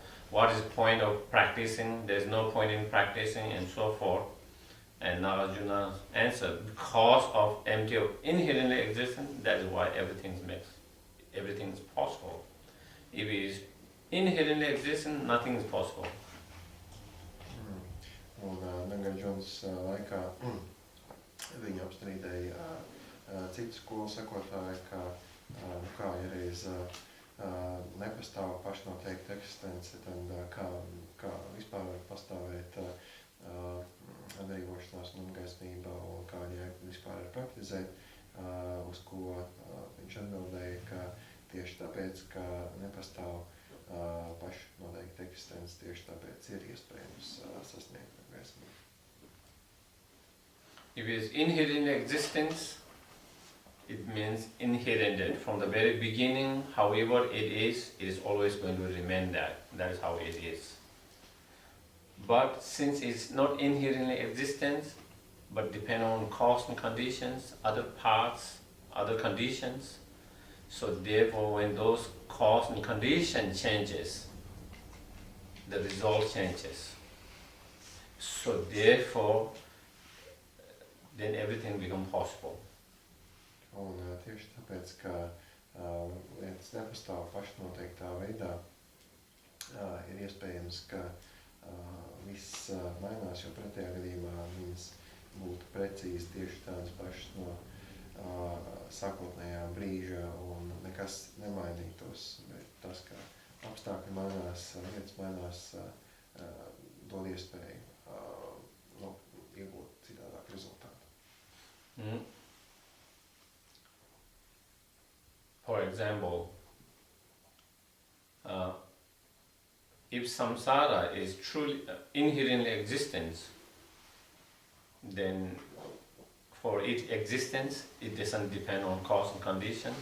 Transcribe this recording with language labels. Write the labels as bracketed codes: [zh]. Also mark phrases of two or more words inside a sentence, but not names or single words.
[en] What is the point of practicing? There is no point in practicing, and so forth. And Nagarjuna answered, because of empty of inherently existence, that is why everything is possible. If it is inherently existent, nothing is possible. [lv] Un Nagarjunas laikā viņi apstrīdēja citu skolu sekotāju, kā ja reiz nepastāv pašnoteikta eksistence, tad kā vispār var pastāvēt atbrīvošanās un gaismība, un kā viņai vispār ir praktizēt, uz ko viņš atbildēja, ka tieši tāpēc, ka nepastāv pašnoteikta eksistence, tieši tāpēc ir iespējams sasniegt gaismību. [en] If it is inherent existence, it means inherent from the very beginning. However it is always going to remain that. That is how it is. But since it's not inherently existence, but depend on cause and conditions, other parts, other conditions, so therefore when those cause and condition changes, the result changes. So therefore, then everything becomes possible. [lv] Un tieši tāpēc, ka lietas nepastāv pašnoteiktā veidā, ir iespējams, ka viss mainās, jo pretējā gadījumā viņas būtu precīzi tieši tādas pašas no sākotnējā brīža un nekas nemainītos. Bet tas, ka apstākļi mainās, lietas mainās, dod iespēju iegūt citādāk rezultātu. [en] For example, if samsara is truly inherently existence, then for its existence, it doesn't depend on cause and conditions.